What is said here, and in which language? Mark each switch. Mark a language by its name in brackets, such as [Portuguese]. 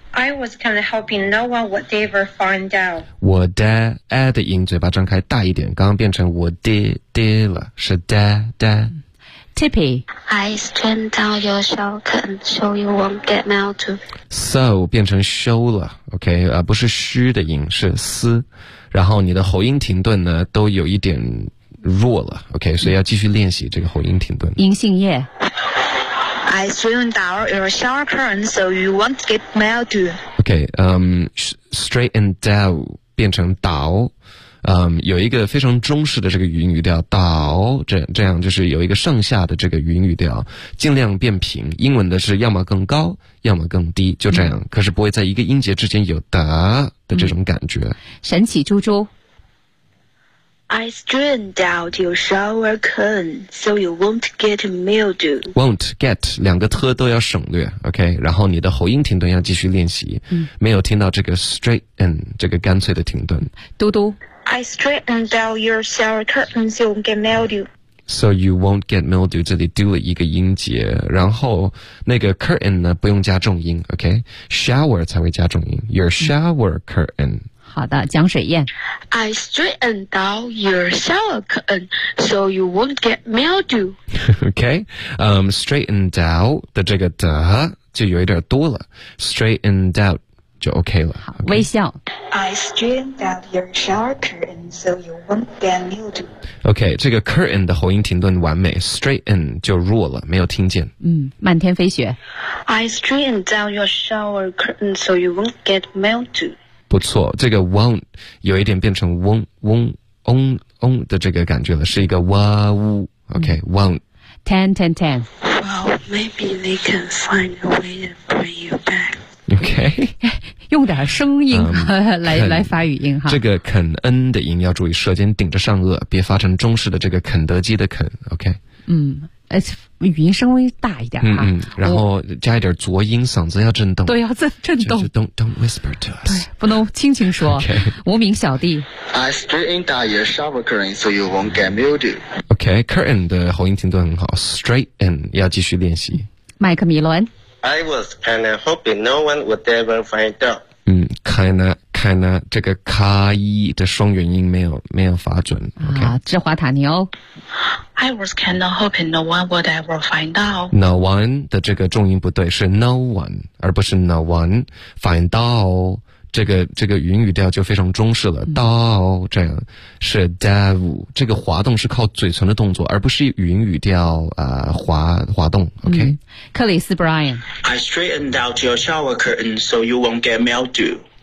[English] I was kind of hoping no one would ever find out. [Chinese] Would 的音嘴巴张开大一点，刚刚变成 would 了，是 da。 [English] Tippy, I straightened out your shower curtain so you won't get mildew. [Chinese] So 变成 show 了 ，OK 啊，不是虚的音，是思。然后你的喉音停顿呢，都有一点弱了 ，OK， 所以要继续练习这个喉音停顿。银杏叶。 [English] I straightened out your shower curtain so you won't get mildew. [Chinese] Okay, straightened out 变成倒。有一个非常中式的这个元语调倒，这样就是有一个上下的这个元语调，尽量变平。英文的是要么更高，要么更低，就这样。可是不会在一个音节之间有的这种感觉。神奇猪猪 [English] ，I straightened out your shower curtain so you won't get mildew. [Chinese] Won't get 两个特都要省略 ，OK。然后你的喉音停顿要继续练习。没有听到这个 straighten 这个干脆的停顿。嘟嘟。 [English] I straightened out your shower curtain so you won't get mildew. So you won't get mildew. [Chinese] 这里丢了一个音节，然后那个 curtain 呢不用加重音 ，OK? [English] Shower [Chinese] 才会加重音。 [English] Your shower curtain. [Chinese] 好的，江水燕。 [English] I straightened out your shower curtain so you won't get mildew. [Chinese] Okay, straightened out 的这个的就有一点多了 ，straightened out. 就 OK 了。好，微笑。 [English] I straightened out your shower curtain so you won't get mildew. [Chinese] OK, 这个 curtain 的喉音停顿完美 ，straighten 就弱了，没有听见。漫天飞雪。 [English] I straightened out your shower curtain so you won't get mildew. [Chinese] 不错，这个 won't 有一点变成嗡嗡嗡嗡的这个感觉了，是一个哇呜。 [English] OK, won't. Ten, ten, ten. Well, maybe they can find a way to bring you back. OK， [Chinese] 用点声音来发语音哈。这个肯恩的音要注意，舌尖顶着上颚，别发成中式的这个肯德基的肯。 OK，语音稍微大一点哈。然后加一点浊音，嗓子要震动。对，要震动。就是、 [English] don't whisper to us， [Chinese] 不能轻轻说。 [English] Okay. [Chinese] 无名小弟。 [English] I straightened out your shower curtain so you won't get mildew. [Chinese] OK， curtain 的喉音停顿很好 ，straighten 要继续练习。麦克米伦。 [English] I was kinda hoping no one would ever find out. [Chinese] Kinda 这个卡一的双元音没有发准。Okay? 啊，芝华塔尼欧。 [English] I was kinda hoping no one would ever find out. [Chinese] No one 的这个重音不对，是 no one 而不是 [English] no one find out。 [Chinese] 这个云语调就非常中式了，到这样是 dev， 这个滑动是靠嘴唇的动作，而不是云语调滑动。 [English] OK， [Chinese] 克里斯 Brian。 [English] I straightened out your shower curtain so you won't get mildew.